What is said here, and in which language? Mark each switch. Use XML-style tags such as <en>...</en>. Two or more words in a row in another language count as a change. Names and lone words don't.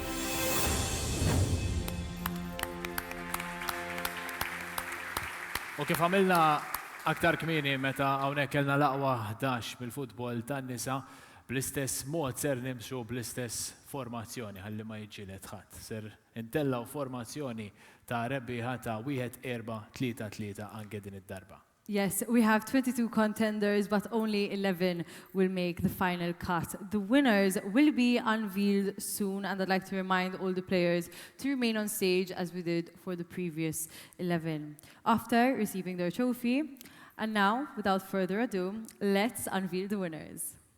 <mt>U kif għamilna aktar kmieni meta hawnhekk kellna l-aqwa 11 bil-futbol tan-nisa, bl-istess mod ser nimxu bl-istess formazzjoni ħalli ma jiġġieled ħadd. Ser intellaw formazzjoni ta' rebbieħa ta' 1-4-3-3 anke din id-darba.</mt> <en>Yes, we have 22 contenders, but only 11 will make the final cut. The winners will be unveiled soon, and I'd like to remind all the players to remain on stage as we did for the previous 11. After receiving their trophy, and now, without further ado, let's unveil the winners.</en>